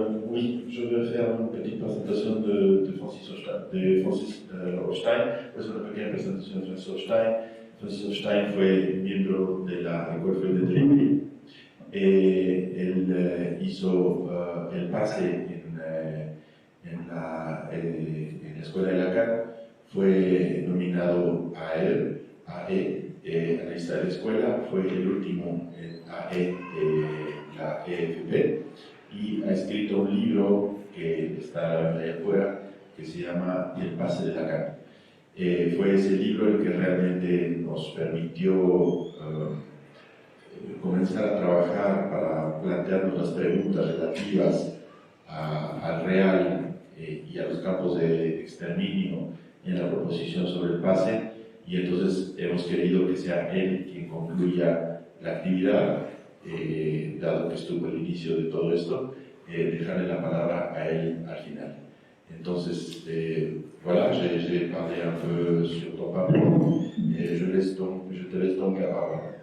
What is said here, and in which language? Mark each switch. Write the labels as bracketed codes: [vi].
[fr] Oui, je vais faire une petite présentation de Francis Hofstein. [es] Pues una pequeña presentación de Francis Hofstein. Francis Hofstein fue miembro de la École de Trinity. Él hizo el pase en la escuela de Lacan. Fue nominado a la lista de la escuela. Fue el último AE de la EFP. Y ha escrito un libro que está allá afuera, que se llama El pase de Lacan. Fue ese libro el que realmente nos permitió comenzar a trabajar para plantearnos las preguntas relativas al real y a los campos de exterminio en la proposición sobre el pase, y entonces hemos querido que sea él quien concluya la actividad. Dado que estuvo el inicio de todo esto, dejarle la palabra a él al final. [fr] Entonces, voilà, j'ai parlé un peu sur ton parcours, et je te laisse donc la parole.